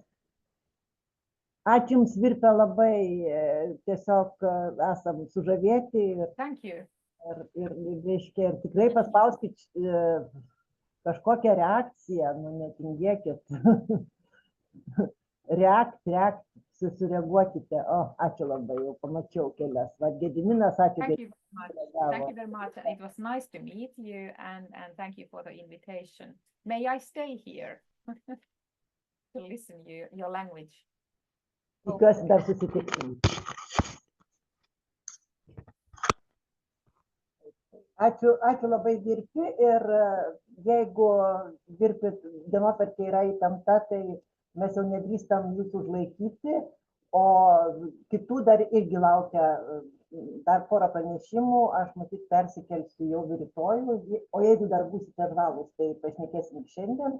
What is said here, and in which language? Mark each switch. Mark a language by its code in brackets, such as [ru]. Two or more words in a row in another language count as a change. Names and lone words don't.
[lt] Ačiū Jums, Virpe, labai, tiesiog esam sužavėti ir tikrai paspauskit kažkokią reakciją, netingėkit. Reakt, susireaguokite. Ačiū labai, jau pamačiau kelias. Gediminas, ačiū. [en] Thank you very much. It was nice to meet you and thank you for the invitation. May I stay here to listen your language? [lt] Tikiuosi dar susitiksim. Ačiū labai, Virpi, ir jeigu Virpi dienotvarkė yra įtempta, tai mes jau nedrįstam jūsų užlaikyti, o kitų dar irgi laukia dar porą pranešimų, aš matyt persikelsiu jau rytoj, o jeigu dar būsite žvalūs, tai pašnekėsim šiandien.